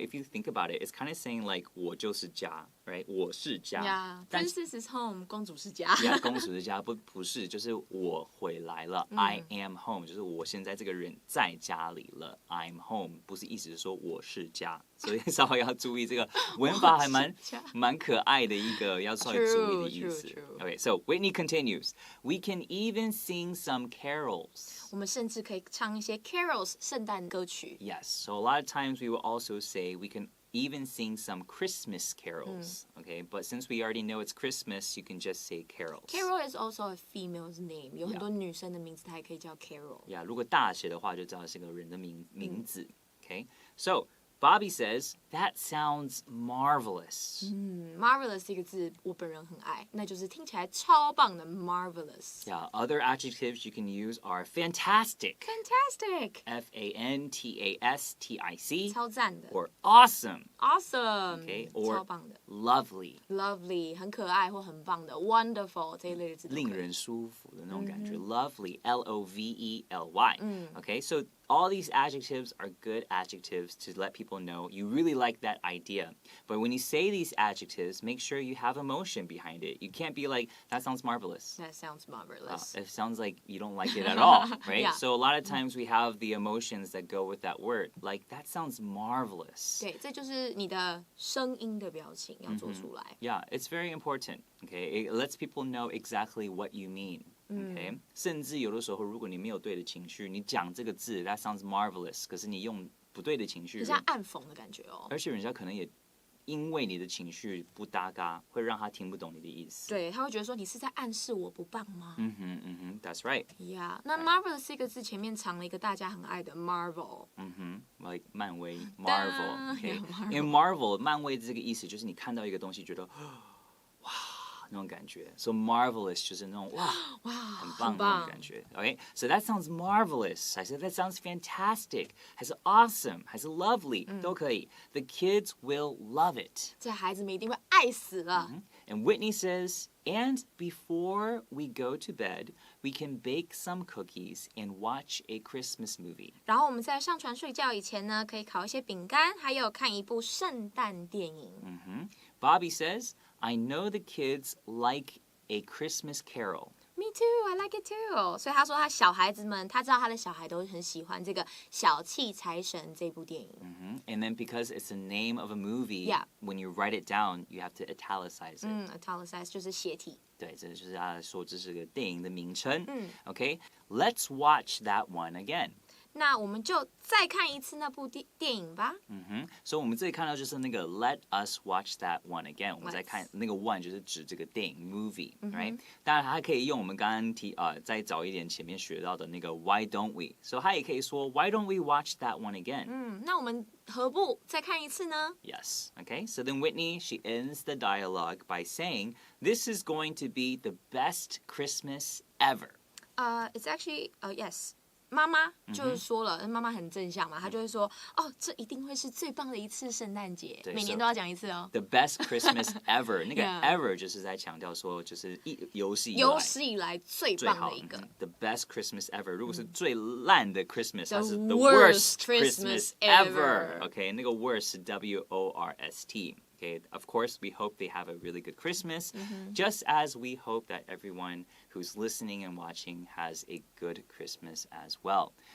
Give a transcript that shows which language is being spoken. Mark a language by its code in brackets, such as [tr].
[en] If you think about it, it's kind of saying like [zh] 我就是家 [en] right? [zh] 我是家 [en] Yeah, princess is home. [zh] 公主是家 Yeah, 公主是家不是就是我回来了 [en] I am home [zh] 就是我现在这个人在家里了 [en] I'm home [zh] 不是意思是说我是家所以稍微要注意这个文法还蛮可爱的一个要稍微注意的意思 [en] Okay, so Whitney continues. We can even sing some carols. [zh] 我们甚至可以唱一些 carols 圣诞歌曲 [en] Yes, so a lot of times we will also say we can even sing some Christmas carols, okay? But since we already know it's Christmas, you can just say carols. Carol is also a female's name. [zh] 有很多女生的名字它也可以叫 Carol. Yeah, 如果大写的话就知道是个人的名字 okay? [en] So, Bobby says, that sounds marvelous. [zh] Marvelous 这个字我本人很爱，那就是听起来超棒的 marvelous. [en] Yeah, other adjectives you can use are fantastic. Fantastic. Fantastic. [zh] 超赞的 [en] Or awesome. Awesome. Okay, or [zh] 超棒的 [en] lovely. [zh] Lovely 很可爱或很棒的 Wonderful 这一类的字都可以令人舒服的那种感觉 Lovely, Lovely. [en] Okay, so all these adjectives are good adjectives to let people know you really like that idea. But when you say these adjectives, make sure you have emotion behind it. You can't be like, that sounds marvelous. That sounds marvelous. It sounds like you don't like it at all, right? Yeah. So a lot of times we have the emotions that go with that word. Like, that sounds marvelous. [zh] 对，这就是你的声音的表情要做出来 [en] Yeah, it's very important. Okay, it lets people know exactly what you mean. [zh] Okay, 甚至有的时候，如果你没有对的情绪，你讲这个字 ， [en] that sounds marvelous， [zh] 可是你用不对的情绪，很像暗讽的感觉哦。而且人家可能也因为你的情绪不搭嘎，会让他听不懂你的意思。对，他会觉得说你是在暗示我不棒吗 [en] That's right. [zh] Yeah， 那 marvelous 这个字前面藏了一个大家很爱的 Marvel。 [en] Like 漫威 Marvel. Okay, Yeah, [zh] in Marvel 漫威的这个意思就是你看到一个东西觉得哇。那种感觉 So marvelous 就是那种哇很棒的那种感觉 [en] Okay, so that sounds marvelous. I said that sounds fantastic. [zh] 还是 awesome, 还是 lovely 都可以 [en] The kids will love it. [zh] 这孩子们一定会爱死了 [en] And Whitney says, and before we go to bed, we can bake some cookies and watch a Christmas movie. [zh] 然后我们在上床睡觉以前呢，可以烤一些饼干，还有看一部圣诞电影 [en] Bobby says, I know the kids like a Christmas carol. Me too, I like it too. [zh] 所以他说他小孩子们，他知道他的小孩都很喜欢这个小气财神这部电影 [en] And then because it's the name of a movie, Yeah. when you write it down, you have to italicize it. [zh] Italicize 就是斜体对，这就是他说这是个电影的名称 [en] Okay, let's watch that one again. [zh] 那我们就再看一次那部电影吧。所以我们这里看到就是那个 [en] Let us watch that one again。 [zh] 我们在看那个 one 就是指这个电影 movie，right？当然它可以用我们刚刚再早一点前面学到的那个 [en] Why don't we？ [zh] 所以它也可以说 [en] Why don't we watch that one again？ [zh] 那我们何不再看一次呢 [en] Yes. Okay. So then Whitney she ends the dialogue by saying, "This is going to be the best Christmas ever." It's actually yes. [zh] 妈妈就是说了，妈妈很正向嘛，她就会说，哦，这一定会是最棒的一次圣诞节，每年都要讲一次哦。 [en] The best Christmas ever， [zh] 那个 ever 就是在强调说，就是有史以来最棒的一个。 [en] The best Christmas ever， [zh] 如果是最烂的 [en] Christmas， [zh] 它是 [en] the worst Christmas ever。OK， 那个 worst 是 W-O-R-S-T。Okay, of course, we hope they have a really good Christmas, just as we hope that everyone who's listening and watching has a good Christmas as well.